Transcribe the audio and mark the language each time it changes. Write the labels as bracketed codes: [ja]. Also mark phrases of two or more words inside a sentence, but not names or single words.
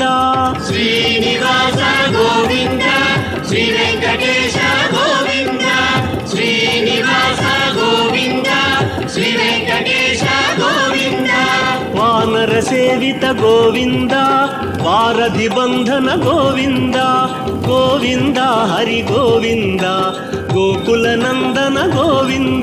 [te] శ్రీనివాస గోవింద శ్రీ వెంకటేశ గోవింద శ్రీనివాస గోవింద శ్రీ వెంకటేశ గోవింద [kn] వానరసే ಸೇವಿತ ಗೋವಿಂದ ವಾರಧಿ ಬಂಧನ ಗೋವಿಂದ ಗೋವಿಂದ ಹರಿ ಗೋವಿಂದ ಗೋಕುಲ ನಂದನ ಗೋವಿಂದ